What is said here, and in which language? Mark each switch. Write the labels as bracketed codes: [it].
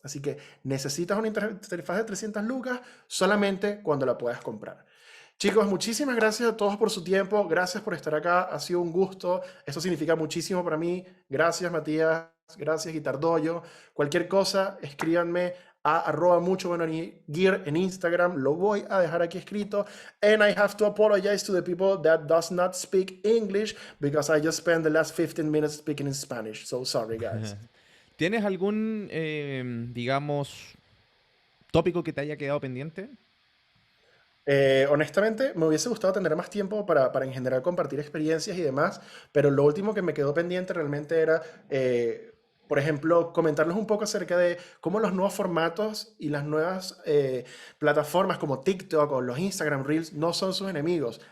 [es] Así que necesitas una interfaz de 300 lucas solamente cuando la puedas comprar. Chicos, muchísimas gracias a todos por su tiempo. Gracias por estar acá. Ha sido un gusto. Esto significa muchísimo para mí. Gracias, Matías. Gracias, Guitar DOJO. Cualquier cosa, escríbanme a @Mucho Bueno Gear en Instagram. Lo voy a dejar aquí escrito. [en] And I have to apologize to the people that does not speak English because I just spent the last 15 minutes speaking in Spanish. So sorry, guys. [es] ¿Tienes algún, digamos, tópico que te haya quedado pendiente? Honestamente, me hubiese gustado tener más tiempo para en general compartir experiencias y demás, pero lo último que me quedó pendiente realmente era, por ejemplo, comentarles un poco acerca de cómo los nuevos formatos y las nuevas plataformas como TikTok o los Instagram Reels no son sus enemigos.